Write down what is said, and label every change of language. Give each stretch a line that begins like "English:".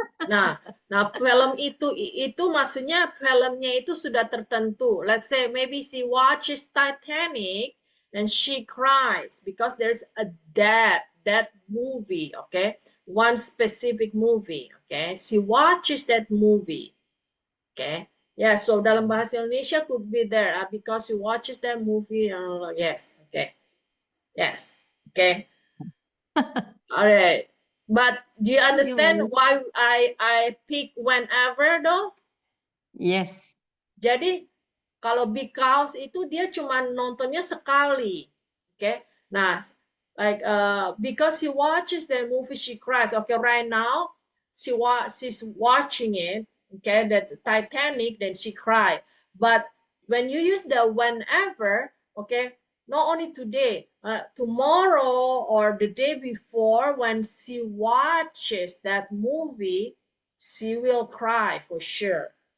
Indonesian: Nah, film itu maksudnya filmnya itu sudah tertentu.
English: Let's say maybe she watches Titanic and she cries because there's a that movie, okay? One specific movie, okay? She watches that movie. Okay. Yeah, so
Indonesian: dalam bahasa Indonesia
English: could be there because she watches that movie. Yes. Okay. Yes. Okay. All right. But do you understand why I pick whenever though? Yes.
Indonesian: Jadi kalau because itu dia cuma nontonnya sekali.
English: Okay. Nah, like because she watches the movie, she cries. Okay, right now she's watching it. Okay, that's Titanic. Then she cried. But when you use the whenever, okay, not only today, tomorrow or the day before, when she watches that movie, she will cry for sure.